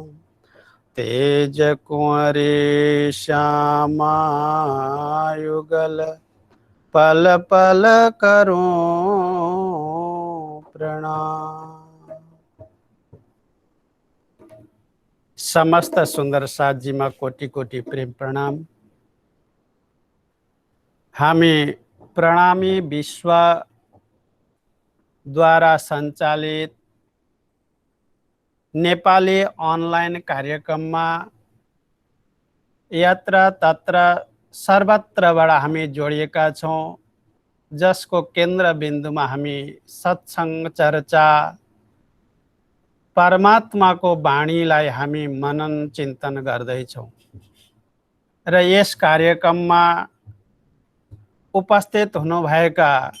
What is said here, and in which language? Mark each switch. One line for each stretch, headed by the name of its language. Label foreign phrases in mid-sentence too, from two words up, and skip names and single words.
Hindi: तेज कुंवरी श्यामा युगल, पल पल करो प्रणाम। समस्त सुंदर साथजी में कोटि कोटि प्रेम प्रणाम।
Nepali: हामी प्रणामी विश्व द्वारा सञ्चालित नेपाली अनलाइन कार्यक्रममा यत्र तत्र सर्वत्रबाट हामी जोडिएका छौं, जसको केन्द्रबिन्दुमा हामी सत्संग चर्चा, परमात्माको वाणीलाई हामी मनन चिन्तन गर्दैछौं र यस कार्यक्रममा उपस्थित हुनुभएका